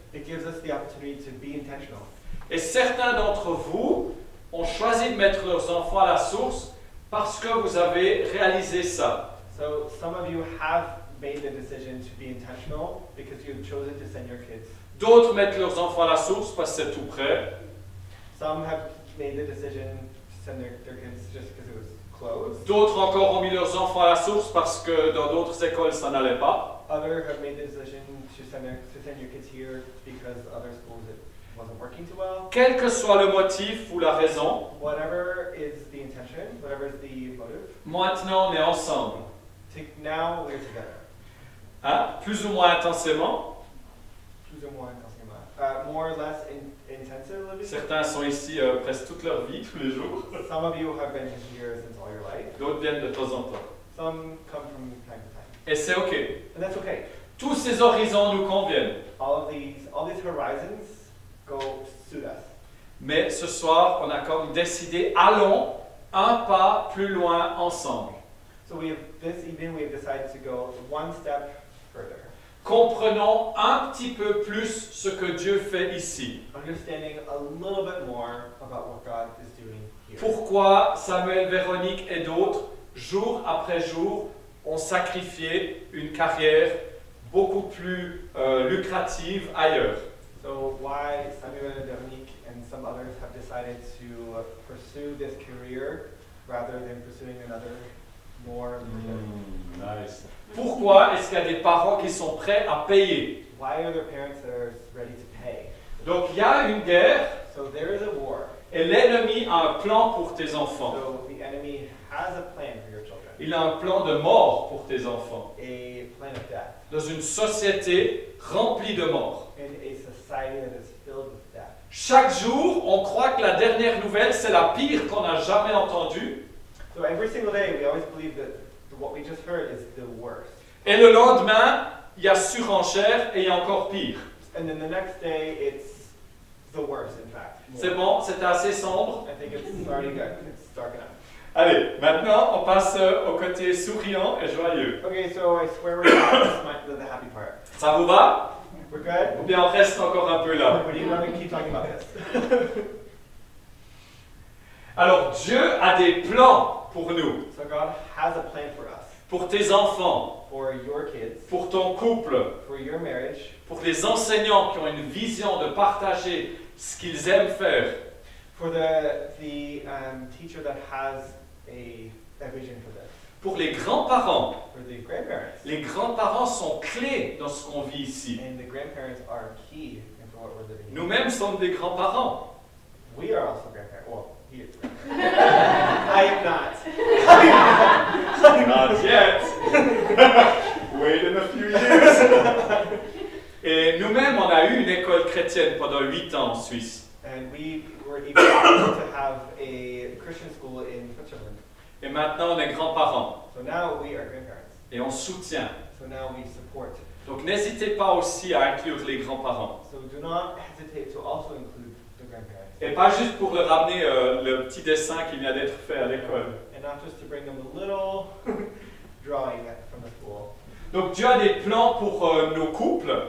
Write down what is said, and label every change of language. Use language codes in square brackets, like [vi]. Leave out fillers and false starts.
[en] It gives us the opportunity to be intentional. [fr] Et certains d'entre vous ont choisi de mettre leurs enfants à La Source parce que vous avez réalisé ça. [en] So some of you have made the decision to be intentional because you've chosen to send your kids. [fr] D'autres mettent leurs enfants à La Source parce que c'est tout près. [en] Some have made the decision to send their kids just because it was close. [fr] D'autres encore ont mis leurs enfants à La Source parce que dans d'autres écoles ça n'allait pas. [en] Others have made the decision to send your kids here because other schools wasn't working too well. [fr] Quel que soit le motif ou la raison, [en] Whatever is the intention, whatever is the motive, [fr] maintenant on est ensemble. [en] now we're together. Hein? [fr] Plus ou moins intensément. Plus ou moins intensément. [en] More or less intensively. [fr] Certains sont ici presque toute leur vie, tous les jours. [en] Some of you have been here since all your life. [fr] D'autres viennent de temps en temps. [en] Some come from time to time. [fr] Et c'est OK. [en] And that's okay. [fr] Tous ces horizons nous conviennent. [en] All these horizons suit us. [fr] Mais ce soir, on a comme décidé, allons un pas plus loin ensemble. [en] So this evening we have decided to go one step further. [fr] Comprenons un petit peu plus ce que Dieu fait ici. [en] Understanding a little bit more about what God is doing here. [fr] Pourquoi Samuel, Véronique et d'autres, jour après jour, ont sacrifié une carrière beaucoup plus lucrative ailleurs. [en] So why Samuel and Veronique and some others have decided to pursue this career rather than pursuing another more lucrative. Nice. [fr] Pourquoi est-ce qu'il y a des parents qui sont prêts à payer? [en] Why are their parents that are ready to pay? [fr] Donc il y a une guerre [en] So there is a war. [fr] et l'ennemi a un plan pour tes enfants. [en] So the enemy has a plan for your children. [fr] Il a un plan de mort pour tes enfants. [en] A plan of death. [fr] Dans une société remplie de morts. [en] In a society that is filled with death. [fr] Chaque jour, on croit que la dernière nouvelle, c'est la pire qu'on a jamais entendue. [en] So every single day we always believe that what we just heard is the worst. [fr] Et le lendemain, il y a surenchère et il y a encore pire. [en] And then the next day it's the worst, in fact. [fr] C'est bon, c'était assez sombre. [en] I think it's already good. It's dark enough. [fr] Allez, maintenant, on passe au côté souriant et joyeux. [en] Okay, so I swear we're going to the happy part. [fr] Ça vous va? [en] We're good? [fr] Ou bien on reste encore un peu là? [en] Or do you want to keep talking about this? [fr] Alors, Dieu a des plans pour nous, [en] So God has a plan for us. [fr] pour tes enfants, [en] For your kids. [fr] pour ton couple, [en] For your marriage. [fr] pour les enseignants qui ont une vision de partager ce qu'ils aiment faire. [en] For the teacher that has a vision for this. [fr] Pour les grands-parents. [en] For the grandparents. [fr] Les grands-parents sont clés dans ce qu'on vit ici. [en] And the grandparents are key into what we're living. [fr] Nous-mêmes sommes des grands-parents. [en] We are also grandparents. Well, he is grandparents. I am not. Not yet. Wait in a few years. [fr] Et nous-mêmes, on a eu une école chrétienne pendant 8 ans en Suisse. [en] And we were even able to have a Christian school in Switzerland. [fr] Et maintenant, on est grands-parents. [en] So now we are grandparents. [fr] Et on soutient. [en] So now we support. [fr] Donc n'hésitez pas aussi à inclure les grands-parents. [en] So do not hesitate to also include the grandparents. [fr] Et pas juste pour leur ramener le petit dessin qui vient d'être fait à l'école. [en] And not just to bring them a little drawing from the school. [fr] Donc Dieu a des plans pour nos couples.